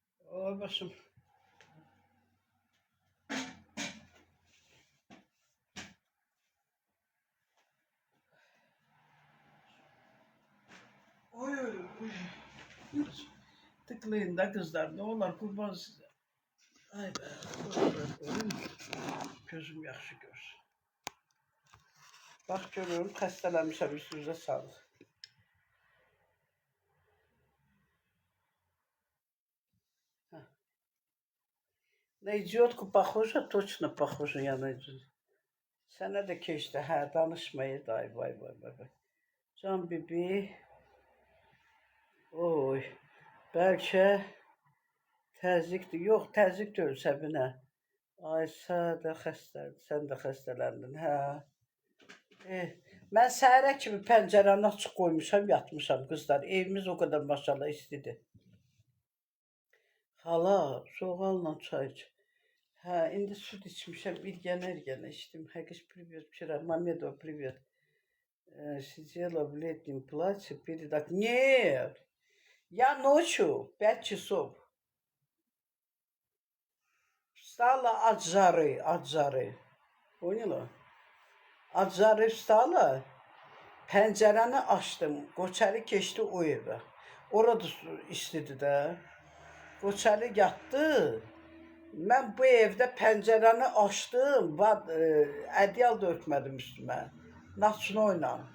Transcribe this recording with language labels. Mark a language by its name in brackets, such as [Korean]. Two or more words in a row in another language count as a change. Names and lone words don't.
[Azerbaijani] Oy başım. Oy oy oy. [Turkish] Tıklayın da kızlar. Ne olur kurban size. [Azerbaijani] Ay be. Oy, gözüm yaxşı görsün. [Turkish] Bak görüyorum [Azerbaijani] xəstələnmişəm, üstünüzə sağlıq. [Russian] На идиотку похоже, точно похоже я на идиотку. [Azerbaijani] Sənə də keçdi, hə, danışmayı day, vay vay vay vay. Can bibi, oy, bəlkə təzyiqdir. Yox, təzyiq deyil Səbinə. Ay, sən də xəstələndin, hə. Mən səhərə kimi pəncərəni açıq qoymuşam, yatmışam qızlar. Evimiz o qədər maşallah istidir. Hala, soğanla çay iç. Hə, indi süd içmişəm, irgənə içdim. [Russian] Həqiş привет вчера, Мамедова привет. Сидела в летнем платье перед... Нет, я ночью 5 часов встала от жары. Поняла? От жары встала, [Azerbaijani] pəncərəni açdım, Qoçəli keçdi o evə. Orada istedi də. Qoçəli yatdı. Mən bu evdə pəncərəni açdım, ədyal da örtmədim üstümə. Naçnoyla.